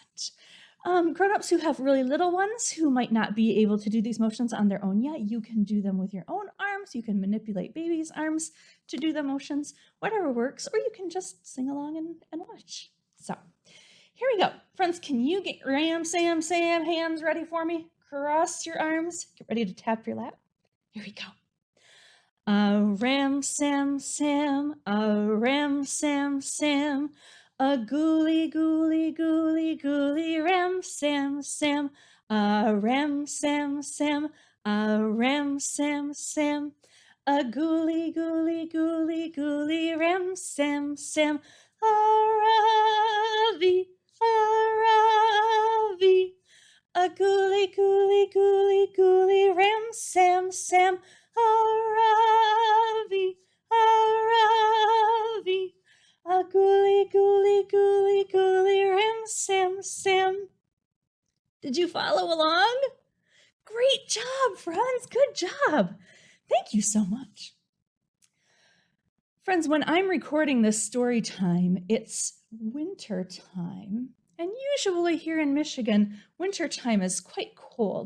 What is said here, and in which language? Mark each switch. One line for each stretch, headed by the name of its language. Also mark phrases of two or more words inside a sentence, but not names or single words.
English: Grown-ups who have really little ones who might not be able to do these motions on their own yet, you can do them with your own arms. You can manipulate baby's arms to do the motions, whatever works, or you can just sing along and watch. So here we go. Friends, can you get ram, sam, sam hands ready for me? Cross your arms. Get ready to tap your lap. Here we go. A ram, sam, sam, a ram, sam, sam, a gooly, gooly, gooly, gooly, ram, sam, sam, a ram, sam, sam, a ram, sam, sam, a gooly, gooly, gooly, gooly, ram, sam, sam, a ravi, a gooly, gooly, gooly, gooly, ram, sam, sam, a gooly, gooly, gooly, gooly, ram, sam, sam. Did you follow along? Great job, friends. Good job. Thank you so much. Friends, when I'm recording this story time, it's winter time. And usually here in Michigan, winter time is quite cold.